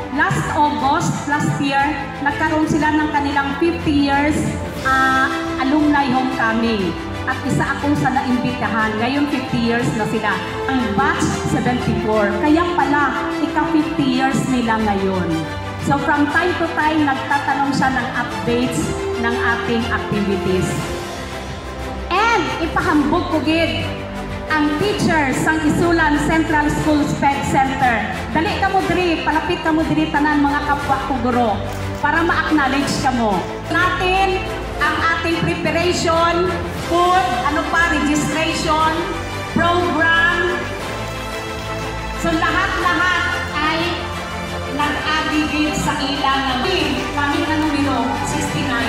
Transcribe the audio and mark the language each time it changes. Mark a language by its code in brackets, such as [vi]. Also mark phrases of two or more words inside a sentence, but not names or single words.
[en] Last August, last year, [tl] nagkaroon sila ng kanilang 50 years alumni homecoming. At isa akong sa naimbitahan. Ngayon 50 years na sila. Ang batch 74. Kaya pala, ika-50 years nila ngayon. [en] So from time to time, [tl] nagtatanong siya ng updates ng ating activities. [hil] And ipahambog ko gid ang teachers sang Isulan Central School Sped Center. Dali ka mo diri, palapit ka mo diri tanan mga kapwa ko guro para ma-acknowledge ka mo. [tl] Natin ang ating preparation, food, registration, program. So lahat-lahat ay nag-aggregate sa ilang ng kami na numero 69.